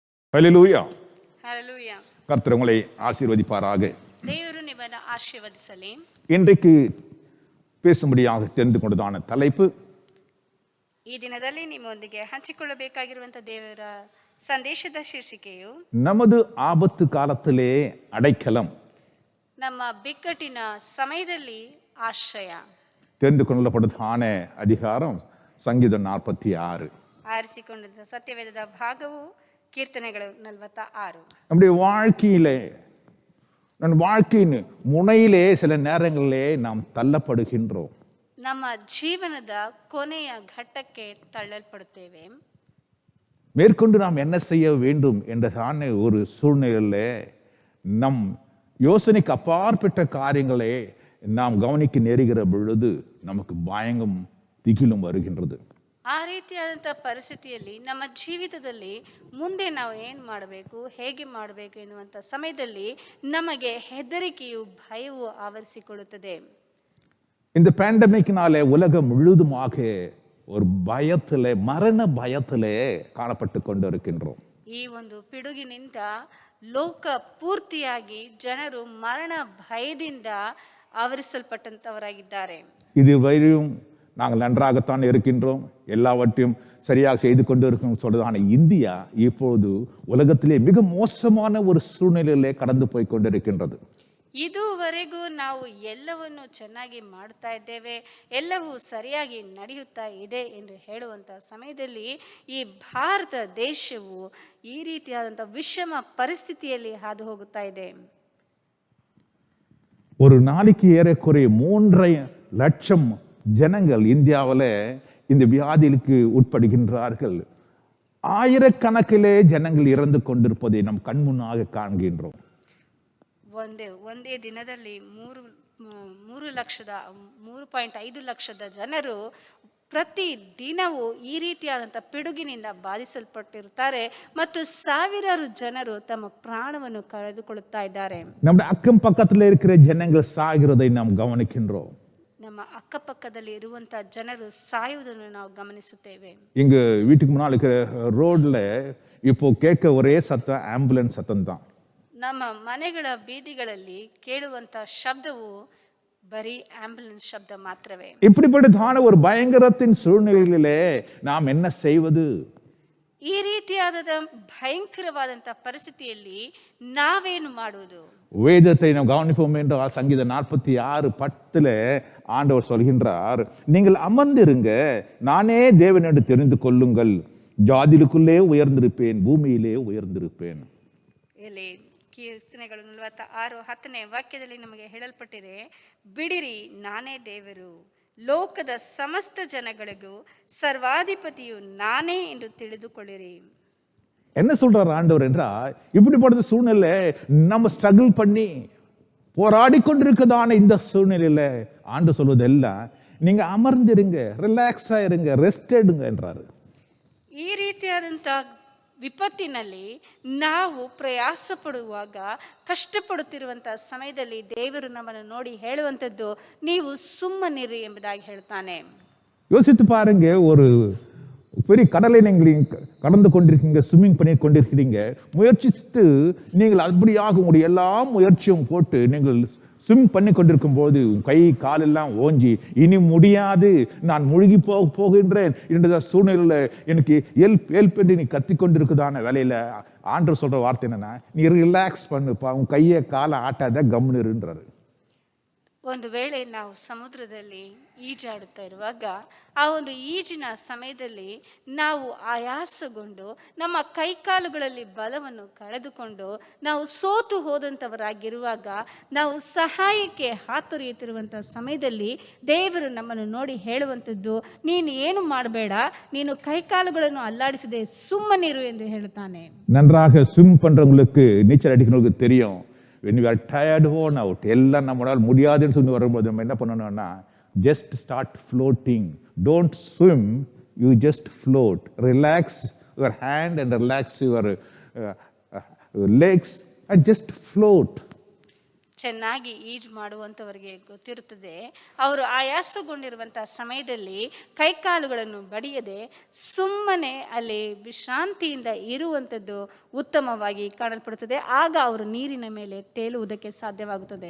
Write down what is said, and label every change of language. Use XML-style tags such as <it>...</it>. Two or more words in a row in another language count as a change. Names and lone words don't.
<ta>ஹல்லேலூயா. Hallelujah. கர்த்தர் உங்களை ஆசீர்வதிப்பாராக.</ta> <kn>ದೇವರು ನಿಮ್ಮನ್ನು ಆಶೀರ್ವದಿಸಲಿ.</kn> <ta>இன்றைக்கு பேசும்படியாக தெரிந்து கொண்டதான தலைப்பு,</ta> <kn>ಈ ದಿನದಲ್ಲಿ ನಿಮ್ಮೊಂದಿಗೆ ಹಂಚಿಕೊಳ್ಳಬೇಕಾಗಿರುವಂಥ ದೇವರ ಸಂದೇಶದ ಶೀರ್ಷಿಕೆಯು</kn> <ta>நமது ஆபத்து காலத்திலே அடைக்கலம்.</ta> <kn>ನಮ್ಮ ಬಿಕ್ಕಟ್ಟಿನ ಸಮಯದಲ್ಲಿ ಆಶ್ರಯ.</kn> <ta>தெரிந்து கொள்ளப்பட்டதான அதிகாரம் சங்கீதம் 46.</ta> <kn>ಆರಿಸಿಕೊಂಡಂಥ ಸತ್ಯವೇದದ ಭಾಗವು ಕೀರ್ತನೆಗಳು 46.</kn> <ta>நம்முடைய வாழ்க்கையிலே, நம் வாழ்க்கையின் முனையிலே சில நேரங்களிலே நாம் தள்ளப்படுகின்றோம்.</ta> <kn>ನಮ್ಮ ಜೀವನದ ಕೊನೆಯ ಘಟ್ಟಕ್ಕೆ ತಳ್ಳಲ್ಪಡುತ್ತೇವೆ.</kn> <ta>மேற்கொண்டு நாம் என்ன செய்ய வேண்டும் என்றதான ஒரு சூழ்நிலையிலே நம் யோசனைக்கு அப்பாற்பட்ட காரியங்களை நாம் கவனிக்க நேருகிற பொழுது நமக்கு பயங்கும் திகிலும் வருகின்றது.</ta> <kn>ಆ ರೀತಿಯಾದಂಥ ಪರಿಸ್ಥಿತಿಯಲ್ಲಿ ನಮ್ಮ ಜೀವಿತದಲ್ಲಿ ಮುಂದೆ ನಾವು ಏನು ಮಾಡಬೇಕು, ಹೇಗೆ ಮಾಡಬೇಕು ಎನ್ನುವಂಥ ಸಮಯದಲ್ಲಿ ನಮಗೆ ಹೆದರಿಕೆಯು, ಭಯವು ಆವರಿಸಿಕೊಳ್ಳುತ್ತದೆ.</kn> <ta>இந்த பேண்டமிக்னாலே உலகம் முழுதுமாக ஒரு பயத்திலே, மரண பயத்திலே காணப்பட்டு கொண்டு இருக்கின்றோம்.</ta> <kn>ಈ ಒಂದು ಪಿಡುಗಿನಿಂದ ಲೋಕ ಪೂರ್ತಿಯಾಗಿ ಜನರು ಮರಣ ಭಯದಿಂದ ಆವರಿಸಲ್ಪಟ್ಟಂತವರಾಗಿದ್ದಾರೆ.</kn> <ta>இதுவரையும் நாங்கள் நன்றாகத்தான் இருக்கின்றோம், எல்லாவற்றையும் சரியாக செய்து கொண்டு இருக்கோம் சொல்றதான இந்தியா இப்போது உலகத்திலே மிக மோசமான ஒரு சூழ்நிலையிலே கடந்து போய் கொண்டிருக்கின்றது.</ta> <kn>ಇದುವರೆಗೂ ನಾವು ಎಲ್ಲವನ್ನು ಚೆನ್ನಾಗಿ ಮಾಡ್ತಾ ಇದ್ದೇವೆ, ಎಲ್ಲವೂ ಸರಿಯಾಗಿ ನಡೆಯುತ್ತಾ ಇದೆ ಎಂದು ಹೇಳುವಂಥ ಸಮಯದಲ್ಲಿ ಈ ಭಾರತ ದೇಶವು ಈ ರೀತಿಯಾದಂಥ ವಿಷಮ ಪರಿಸ್ಥಿತಿಯಲ್ಲಿ ಹಾದು ಹೋಗುತ್ತಾ ಇದೆ.</kn> <ta>ஒரு நாளைக்கு ஏறக்குறைய 3.5 லட்சம் ஜனங்கள் இந்தியாவில் இந்த வியாதிக்கு உட்படுகின்றார்கள். ஆயிரக்கணக்கிலே ஜனங்கள் இறந்து கொண்டிருப்பதை நம் கண் முன்னாக காண்கின்றோம்.</ta> <kn>ಒಂದೇ ದಿನದಲ್ಲಿ 3.5 ಲಕ್ಷದ ಜನರು ಪ್ರತಿ ದಿನವೂ ಈ ರೀತಿಯಾದಂಥ ಪಿಡುಗಿನಿಂದ ಬಾಧಿಸಲ್ಪಟ್ಟಿರುತ್ತಾರೆ ಮತ್ತು ಸಾವಿರಾರು ಜನರು ತಮ್ಮ ಪ್ರಾಣವನ್ನು ಕಳೆದುಕೊಳ್ಳುತ್ತಾ ಇದ್ದಾರೆ.</kn> <ta>நம்முடைய அக்கம் பக்கத்தில் இருக்கிற ஜனங்கள் சாகிறதை நாம் கவனிக்கின்றோம்.</ta> <kn>ನಮ್ಮ ಅಕ್ಕಪಕ್ಕದಲ್ಲಿ ಇರುವಂಥ ಜನರು ಸಾಯುವುದನ್ನು ನಾವು ಗಮನಿಸುತ್ತೇವೆ.</kn> <ta>இங்க வீட்டுக்கு முன்னால் இருக்கிற ரோட்ல இப்போ கேட்க ஒரே சத்தம் ஆம்புலன்ஸ் சத்தம் தான்.</ta> <kn>ನಮ್ಮ ಮನೆಗಳ ಬೀದಿಗಳಲ್ಲಿ ಕೇಳುವಂಥ ಶಬ್ದವು ಬರೀ ಆಂಬ್ಯುಲೆನ್ಸ್ ಶಬ್ದ ಮಾತ್ರವೇ.</kn> <ta>இப்படிப்பட்டதான ஒரு பயங்கரத்தின் சூழ்நிலையிலே நாம் என்ன செய்வது?</ta> <kn>ಈ ರೀತಿಯಾದ ಭಯಂಕರವಾದಂಥ ಪರಿಸ್ಥಿತಿಯಲ್ಲಿ ನಾವೇನು ಮಾಡುವುದು?</kn> <ta>வேதத்தை நாம் கவனிப்போம் என்றால் சங்கீதம் 46:10 ஆண்டவர் சொல்கின்றார், நீங்கள் அமர்ந்திருங்க, நானே தேவன் என்று தெரிந்து கொள்ளுங்கள், ஜாதிகளுக்குள்ளே உயர்ந்திருப்பேன், பூமியிலே உயர்ந்திருப்பேன்.</ta> <kn>ಇಲ್ಲಿ ಕೀರ್ತನೆಗಳು 46:10 ವಾಕ್ಯದಲ್ಲಿ ನಮಗೆ ಹೇಳಲ್ಪಟ್ಟಿದೆ, ಬಿಡಿರಿ, ನಾನೇ ದೇವರು, ಲೋಕದ ಸಮಸ್ತ ಜನಗಳಿಗೂ ಸರ್ವಾಧಿಪತಿಯು ನಾನೇ ಎಂದು ತಿಳಿದುಕೊಳ್ಳಿರಿ.</kn> <ta>என்ன சொல்றார் ஆண்டவர் என்றால், இப்படிப்பட்ட சூழ்நிலை நம்ம ஸ்ட்ரகிள் பண்ணி போராடி கொண்டிருக்கதான இந்த சூழ்நிலையில ஆண்டு சொல்வதெல்லாம் நீங்க அமர்ந்திருங்க, ரிலாக்ஸா இருங்க, ரெஸ்ட் எடுங்க என்றாரு.</ta> <kn>ಈ ರೀತಿಯಾದಂಥ ವಿಪತ್ತಿನಲ್ಲಿ ನಾವು ಪ್ರಯಾಸ ಪಡುವಾಗ, ಕಷ್ಟಪಡುತ್ತಿರುವಂಥ ಸಮಯದಲ್ಲಿ ದೇವರು ನಮ್ಮನ್ನು ನೋಡಿ ಹೇಳುವಂಥದ್ದು, ನೀವು ಸುಮ್ಮನಿರಿ ಎಂಬುದಾಗಿ ಹೇಳ್ತಾನೆ.</kn> <ta>யோசித்து பாருங்க, ஒரு பெரிய கடலை நீங்கள் கடந்து கொண்டிருக்கீங்க, ஸ்விம்மிங் பண்ணி கொண்டிருக்கிறீங்க, முயற்சித்து நீங்கள் அப்படியாக உங்களுடைய எல்லா முயற்சியும் போட்டு நீங்கள் ஸ்விம் பண்ணி கொண்டிருக்கும் போது கை காலெல்லாம் ஓஞ்சி இனி முடியாது, நான் முழுகி போகின்றேன் என்ற சூழ்நிலையில் எனக்கு ஹெல்ப் என்று நீ கத்தி கொண்டிருக்குதான வேலையில ஆண்டவர் சொல்ற வார்த்தை என்னன்னா, நீ ரிலாக்ஸ் பண்ணுப்பா, உன் கையை காலை ஆட்டாத, கம்முன்னுன்றாரு.</ta> <kn>ಒಂದು ವೇಳೆ ನಾವು ಸಮುದ್ರದಲ್ಲಿ ಈಜಾಡುತ್ತಾ ಇರುವಾಗ ಆ ಒಂದು ಈಜಿನ ಸಮಯದಲ್ಲಿ ನಾವು ಆಯಾಸಗೊಂಡು ನಮ್ಮ ಕೈಕಾಲುಗಳಲ್ಲಿ ಬಲವನ್ನು ಕಳೆದುಕೊಂಡು ನಾವು ಸೋತು ಹೋದಂಥವರಾಗಿರುವಾಗ, ನಾವು ಸಹಾಯಕ್ಕೆ ಹಾತೊರೆಯುತ್ತಿರುವಂಥ ಸಮಯದಲ್ಲಿ ದೇವರು ನಮ್ಮನ್ನು ನೋಡಿ ಹೇಳುವಂಥದ್ದು, ನೀನು ಏನು ಮಾಡಬೇಡ, ನೀನು ಕೈಕಾಲುಗಳನ್ನು ಅಲ್ಲಾಡಿಸದೆ ಸುಮ್ಮನಿರು ಎಂದು ಹೇಳುತ್ತಾನೆ.</kn> <ta>நன்றாக ஸ்விம் பண்றவங்களுக்கு, நீச்சல் அடிக்கிறவங்களுக்கு தெரியும்,</ta> <en>when you are tired, worn out,</en> <ta>எல்லாம் நம்மளால் முடியாதுன்னு சொல்லி வரும்போது நம்ம என்ன பண்ணணும்னா,</ta> <en>just start floating. Don't swim, you just float. Relax your hand and relax your legs and just float.</en> <kn>ಚೆನ್ನಾಗಿ ಈಜು ಮಾಡುವಂಥವರಿಗೆ ಗೊತ್ತಿರುತ್ತದೆ. ಅವರು ಆಯಾಸಗೊಂಡಿರುವಂಥ ಸಮಯದಲ್ಲಿ ಕೈಕಾಲುಗಳನ್ನು ಬಡಿಯದೆ ಸುಮ್ಮನೆ ಅಲ್ಲಿ ವಿಶ್ರಾಂತಿಯಿಂದ ಇರುವಂಥದ್ದು ಉತ್ತಮವಾಗಿ ಕಾಣಲ್ಪಡುತ್ತದೆ. ಆಗ ಅವರು ನೀರಿನ ಮೇಲೆ ತೇಲುವುದಕ್ಕೆ ಸಾಧ್ಯವಾಗುತ್ತದೆ.</kn>